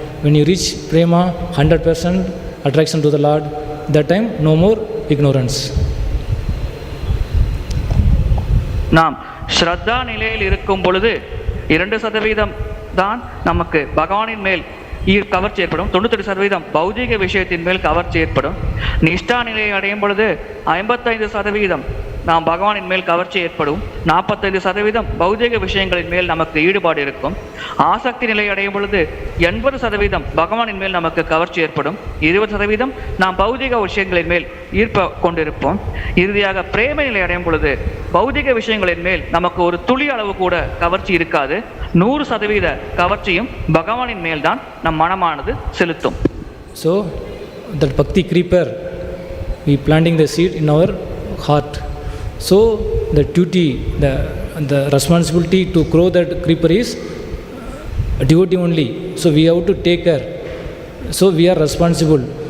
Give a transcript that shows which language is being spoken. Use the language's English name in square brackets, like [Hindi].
[English] When you reach Prema, 100% attraction to the Lord. That time no more ignorance. [Tamil] நாம் ஸ்ரத்தா நிலையில் இருக்கும் பொழுது 2% தான் நமக்கு பகவானின் மேல் கவர்ச்சி ஏற்படும், 98% பௌதிக விஷயத்தின் மேல் கவர்ச்சி ஏற்படும். நிஷ்டா நிலையை அடையும் பொழுது 55% நாம் பகவானின் மேல் கவர்ச்சி ஏற்படும், 45% பௌதிக விஷயங்களின் மேல் நமக்கு ஈடுபாடு இருக்கும். ஆசக்தி நிலை அடையும் பொழுது 80% பகவானின் மேல் நமக்கு கவர்ச்சி ஏற்படும், 20% நாம் பௌதிக விஷயங்களின் மேல் ஈர்ப்ப கொண்டிருப்போம். இறுதியாக பிரேம நிலை அடையும் பொழுது பௌதிக விஷயங்களின் மேல் நமக்கு ஒரு துளி அளவு கூட கவர்ச்சி இருக்காது. 100% கவர்ச்சியும் பகவானின் மேல்தான் நம் மனமானது செலுத்தும். [English] So that bhakti creeper, we planting the seed in our heart. So the duty, the responsibility to grow that creeper is devotee only. So we have to take care. So we are responsible.